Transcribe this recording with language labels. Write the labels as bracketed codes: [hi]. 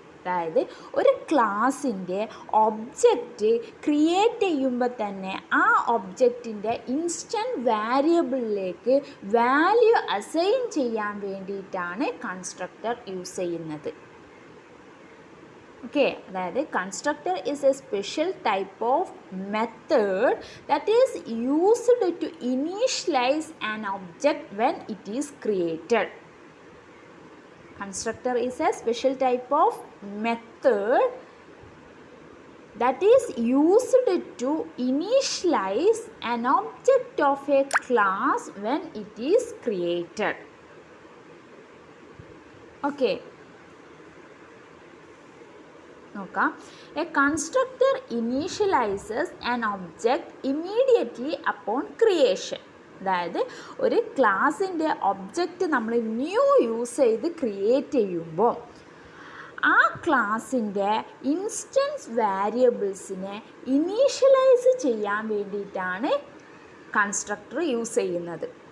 [ml] അതായത് ഒരു ക്ലാസ്സിൻ്റെ ഒബ്ജക്റ്റ് ക്രിയേറ്റ് ചെയ്യുമ്പോൾ തന്നെ ആ ഒബ്ജക്റ്റിൻ്റെ ഇൻസ്റ്റൻറ്റ് വേരിയബിളിലേക്ക് വാല്യൂ അസൈൻ ചെയ്യാൻ വേണ്ടിയിട്ടാണ് കൺസ്ട്രക്ടർ യൂസ് ചെയ്യുന്നത്. [en] Okay, അതായത് constructor is a special type of method that is used to initialize an object when it is created. Constructor is a special type of method that is used to initialize an object of a class when it is created. Okay. നോക്കാം. A constructor initializes an object immediately upon creation. [ml] അതായത് ഒരു ക്ലാസ്സിൻ്റെ object നമ്മൾ new use ചെയ്ത് create ചെയ്യുമ്പോൾ ആ ക്ലാസ്സിൻ്റെ instance വേരിയബിൾസിനെ initialise ചെയ്യാൻ വേണ്ടിയിട്ടാണ് കൺസ്ട്രക്ടർ യൂസ് ചെയ്യുന്നത്.